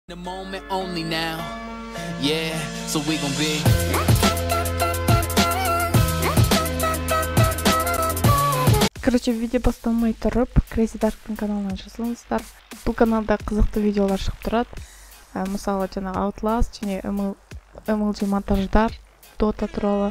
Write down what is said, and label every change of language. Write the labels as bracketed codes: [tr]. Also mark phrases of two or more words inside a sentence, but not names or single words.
[en] The moment only now. Yeah, so we gon' be. [kk] Короче, видео басталмай тұрып, Crazy Dark'тың каналынан жазылыңыздар. Бұл каналда қызықты видеолар шығып тұрады. Мысалы, жаңағы Outlast және MLG монтаждар, Dota туралы.